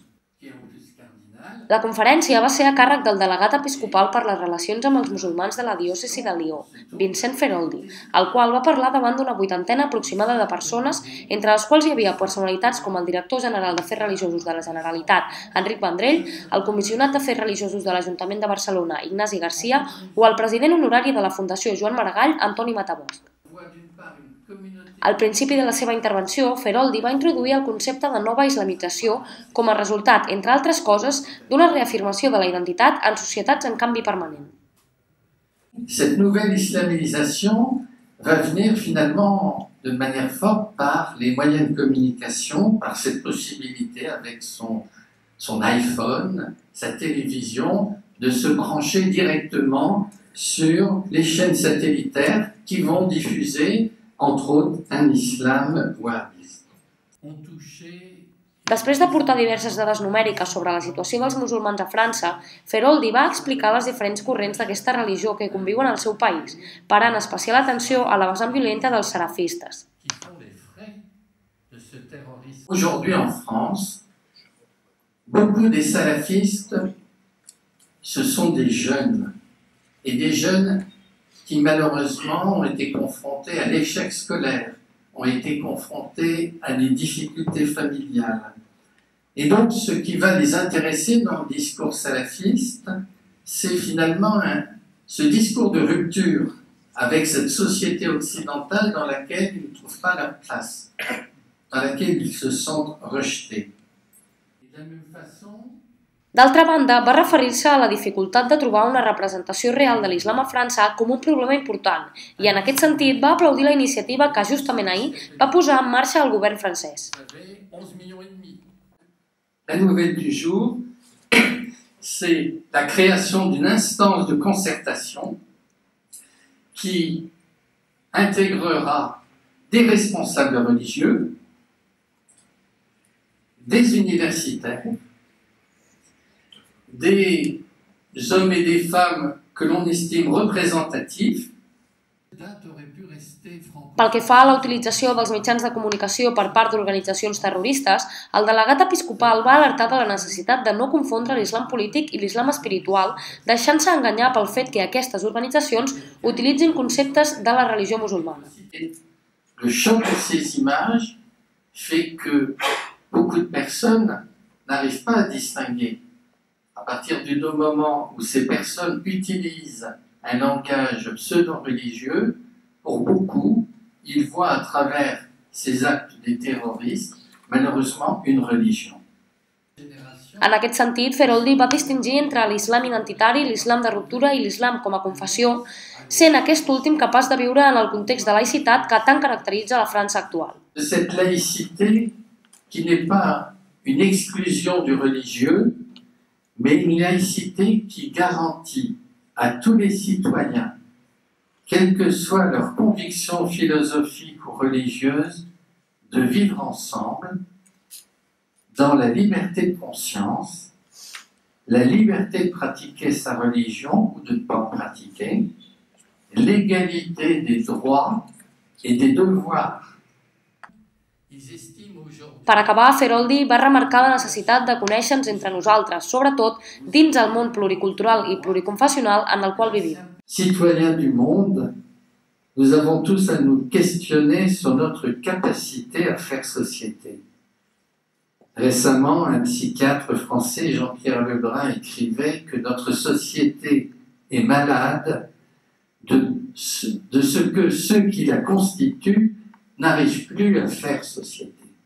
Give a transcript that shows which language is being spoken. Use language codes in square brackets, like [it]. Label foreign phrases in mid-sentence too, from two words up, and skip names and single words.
[ca] La conferència va ser a càrrec del delegat episcopal per les relacions amb els musulmans de la diòcesi de Lió, Vincent Feroldi, el qual va parlar davant d'una vuitantena aproximada de persones, entre les quals hi havia personalitats com el director general d'Afers Religiosos de la Generalitat, Enric Vendrell, el comissionat d'Afers Religiosos de l'Ajuntament de Barcelona, Ignasi Garcia, o el president honorari de la Fundació Joan Maragall, Antoni Matabosch. Al principi de la seva intervenció, Feroldi va introduir el concepte de nova islamització com a resultat, entre altres coses, d'una reafirmació de la identitat en societats en canvi permanent. [fr] Cette nouvelle islamisation va venir finalement de manière forte par les moyens de communication, par cette possibilité avec son iPhone, sa télévision, de se brancher directement sur les chaînes satellitaires qui vont diffuser entre autres, un islam wahhabiste. [ca] Després d'aportar diverses dades numèriques sobre la situació dels musulmans a França, Feroldi va explicar les diferents corrents d'aquesta religió que conviuen al seu país, parant especial atenció a la vessant violenta dels salafistes. [fr] Aujourd'hui en France, beaucoup des salafistes, ce sont des jeunes, et des jeunes qui malheureusement ont été confrontés à l'échec scolaire, ont été confrontés à des difficultés familiales. Et donc ce qui va les intéresser dans le discours salafiste, c'est finalement ce discours de rupture avec cette société occidentale dans laquelle ils ne trouvent pas leur place, dans laquelle ils se sentent rejetés. Et de la même façon, [ca] d'altra banda, va referir-se a la dificultat de trobar una representació real de l'islam a França com un problema important i en aquest sentit va aplaudir la iniciativa que justament ahir va posar en marxa el govern francès. [fr] La nouvelle du jour, c'est la création d'une instance de concertation qui intégrera des responsables religieux, des universitaires, des hommes et des femmes que l'on estime représentatifs. [ca] Pel que fa a la utilització dels mitjans de comunicació per part d'organitzacions terroristes, el delegat episcopal va alertar de la necessitat de no confondre l'islam polític i l'islam espiritual, deixant-se enganyar pel fet que aquestes organitzacions utilitzin conceptes de la religió musulmana. [fr] Le choc de ces images fait que beaucoup de personnes n'arrivent pas à distinguer. À partir du moment où ces personnes utilisent un langage pseudo-religieux, pour beaucoup, ils voient à travers ces actes des terroristes, malheureusement, une religion. [ca] En aquest sentit, Feroldi va distingir entre l'islam identitari, l'islam de ruptura i l'islam com a confessió, sent aquest últim capaç de viure en el context de laïcitat que tant caracteritza la França actual. [fr] Cette laïcité qui n'est pas une exclusion du religieux, mais une laïcité qui garantit à tous les citoyens, quelle que soit leur conviction philosophique ou religieuse, de vivre ensemble dans la liberté de conscience, la liberté de pratiquer sa religion ou de ne pas en pratiquer, l'égalité des droits et des devoirs. [ca] Per acabar, Feroldi va remarcar la necessitat de conèixer-nos entre nosaltres, sobretot dins el món pluricultural i pluriconfessional en el qual vivim. [fr] Citoyens du monde, nous avons tous à nous questionner sur notre capacité à faire société. Récemment, un psychiatre français, Jean-Pierre Lebrun, écrivait que notre société est malade de ce que ceux qui la constituent n'arrivent plus à faire société.